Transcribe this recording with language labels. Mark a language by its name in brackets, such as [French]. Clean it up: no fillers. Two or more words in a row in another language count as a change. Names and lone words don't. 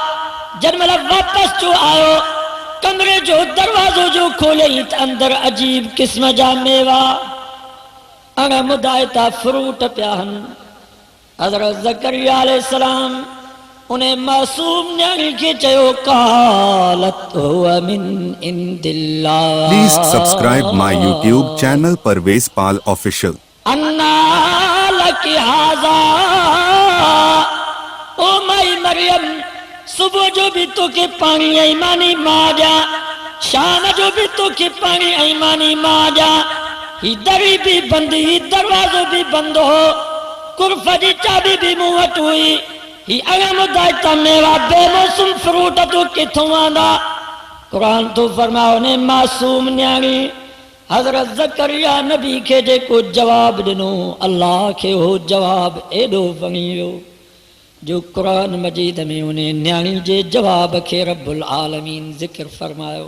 [Sindhi] जॾहिं वापसि जो आयो, कमरे जो दरवाज़ो जो खोलियईं त अंदरि अजीब क़िस्म जा मेवा अणमुदाइता फ्रूट पिया आहिनि। हज़रत ज़करिया अलैहिस्सलाम उन मासूम न्याणी खे चयो [Arabic] قالت هو من عند الله. [English] Please subscribe my YouTube channel Parvez Pal Official. [Arabic] أنى لك هذا. [Sindhi] ओ माई मरियम, सुबह जो भी तोखे पानी ऐं मानी मां ॾियां, शाम जो भी तोखे पानी ऐं मानी मां ॾियां। ही दरी भी बंद, ही दरवाज़ो भी बंद हो, कुर्फ जी चाबी भी मूं वटि हुई। ही अणमुदाइता मेवा बेमौसम फ्रूट तूं किथों आंदा। क़ुरान तो फरमायो ने मासूम न्याणी हज़रत ज़करिया नबी खे जेको जवाब ॾिनो, अल्लाह खे हो जवाब एॾो वणी वियो जो क़ुरान मजीद में उन न्याणी जे जवाब खे [Arabic] رب العالمين [Sindhi] ज़िक्र फरमायो।